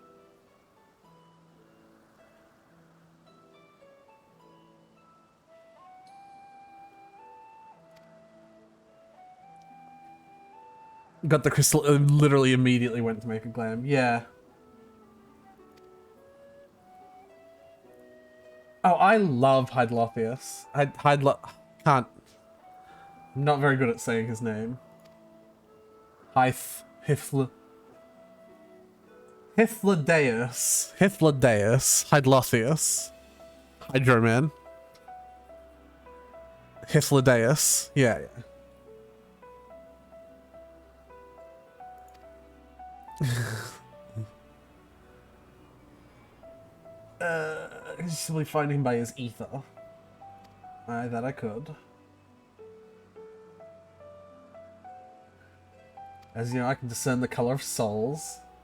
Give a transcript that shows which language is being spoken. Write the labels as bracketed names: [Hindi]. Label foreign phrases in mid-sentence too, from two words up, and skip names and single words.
[English] Got the crystal, literally immediately went to make a glam. Yeah. Oh, I love Hydlothius. Can't. I'm not very good at saying his name. Hithlodeus. Hydlothius. Hydroman. Hithlodeus. Yeah, yeah. Simply find him by his ether. Aye, that I could. As you know, I can discern the color of souls.